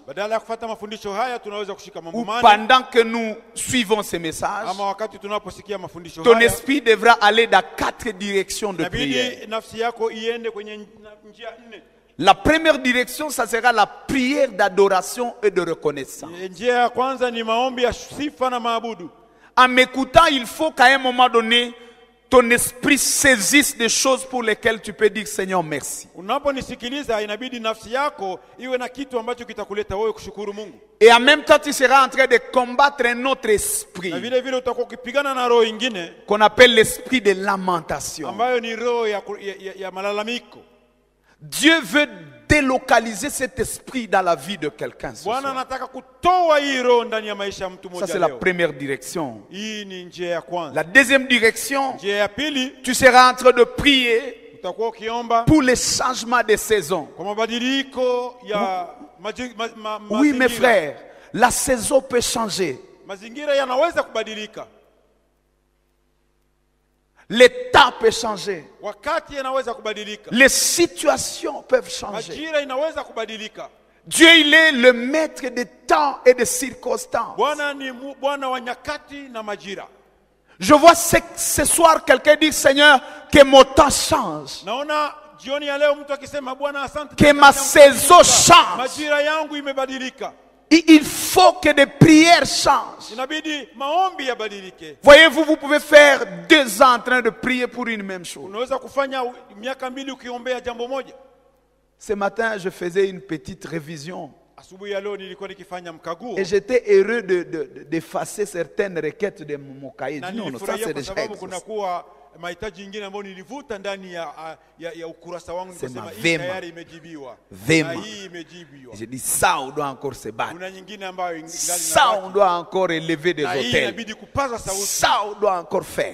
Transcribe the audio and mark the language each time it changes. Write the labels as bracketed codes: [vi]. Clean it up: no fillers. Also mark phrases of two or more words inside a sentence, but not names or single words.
[sw] Badala ya kufuata mafundisho haya tunaweza kushika mambo [fr] ou [sw] manne, [fr] pendant que nous suivons ce message, [sw] ama wakati tunaposikia mafundisho [fr] ton [sw] haya [fr] esprit devra aller dans 4 directions de prière. [sw] inabidi nafsi yako iende kwenye njia nne. [fr] La première direction, ça sera la prière d'adoration et de reconnaissance. [sw] Njia ya kwanza ni maombi ya sifa na maabudu. [fr] En m'écoutant, il faut qu'à un moment donné, ton esprit saisisse des choses pour lesquelles tu peux dire Seigneur merci. [sw] Unaponisikiliza inabidi nafsi yako iwe na kitu ambacho kitakuleta wewe kushukuru Mungu. [fr] Et en même temps, tu seras en train de combattre un autre esprit [sw] Na vile vile utakuwa ukipigana na roho nyingine [fr] qu'on appelle l'esprit de lamentation. [sw] ambayo ni roho ya malalamiko. [fr] Dieu veut délocaliser cet esprit dans la vie de quelqu'un ce [sw] Bwana [fr] soir. [sw] anataka kutoa hii roho ndani ya maisha ya mtu [fr] Ça, [sw] mmoja [fr] c'est la [sw] leo. [fr] première direction. [sw] Hii ni njia ya kwanza. [fr] La deuxième direction, [sw] Njia ya pili [fr] tu seras en train de prier [sw] utakuwa ukiomba [fr] pour les changements de saison. [sw] kwa mabadiliko ya [fr] Oui, mes [sw] mazingira. [fr] frères, la saison peut changer. [sw] Mazingira yanaweza kubadilika. [fr] Les temps peuvent changer. [sw] Wakati yanaweza kubadilika. [fr] Les situations peuvent changer. [sw] Majira inaweza kubadilika. [fr] Dieu, il est le maître des temps et des circonstances. [sw] Bwana ni Bwana wa nyakati na majira. [fr] Je vois ce soir quelqu'un dire, Seigneur, que mon temps change. [sw] Naona jioni ya leo mtu akisema Bwana asante. [fr] Que ma saison change. [sw] Majira yangu imebadilika. [fr] Il faut que des prières changent. [sw] Inabidi maombi yabadilike. [fr] Voyez-vous, vous pouvez faire 2 ans en train de prier pour une même chose. [sw] Unaweza kufanya miaka 2 ukiombea jambo moja. [fr] Ce matin, je faisais une petite révision. [sw] Asubuhi ya leo nilikuwa nikifanya mkaguo. [fr] Et j'étais heureux d'effacer certaines requêtes de mon cahier. [sw] Na [fr] Non, ça c'est [sw] nilifurahia kwa [fr] déjà [sw] sababu [fr] existe. [sw] kunakuwa mahitaji mengine ambayo nilivuta ndani ya ukurasa wangu nikasema hii vema. tayari imejibiwa. Vema. Na hii imejibiwa. [fr] J'ai dit, ça, on doit encore se battre. [sw] Kuna nyingine ambayo [fr] Ça, on doit encore élever des [sw] na hii [fr] hôtels. [sw] inabidi kupaza sauti. [fr] Ça, on doit encore faire.